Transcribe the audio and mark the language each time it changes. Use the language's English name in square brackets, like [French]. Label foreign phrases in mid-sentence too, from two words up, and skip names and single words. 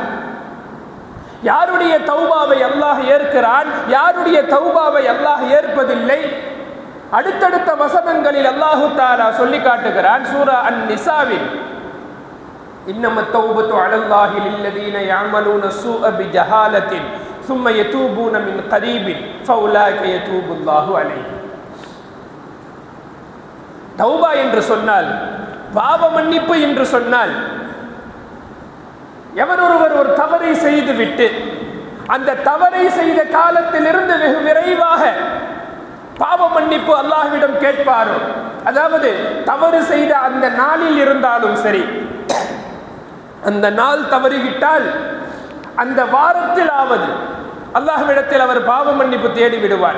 [Tamil] யாருடைய தௌபாவை அல்லாஹ் ஏற்கிறான், யாருடைய தௌபாவை அல்லாஹ் ஏற்பதில்லை? அடுத்தடுத்த வசனங்களில் [Arabic] الله تعالى [Tamil] சொல்லி காட்டுகிறான். [Arabic] சூரா அன்-நிசாவில், إنما التوبة على الله للذين يعملون السوء بجهالة ثم يتوبون من قريب فاولئك يتوب الله عليهم. [Tamil] தௌபா என்று சொன்னால், பாவ மன்னிப்பு என்று சொன்னால், எவர் ஒருவர் ஒரு தவறை செய்துவிட்டு அந்த தவறை செய்த காலத்திலிருந்து வெகு விரைவாக பாவ மன்னிப்பு அல்லாஹ்விடம் கேட்பாரோ, அதாவது தவறு செய்த அந்த நாளில் இருந்தாலும் சரி, அந்த நாள் தவறிவிட்டால் அந்த வாரத்திலாவது அல்லாஹ்விடத்தில் அவர் பாவ மன்னிப்பு தேடி விடுவார்.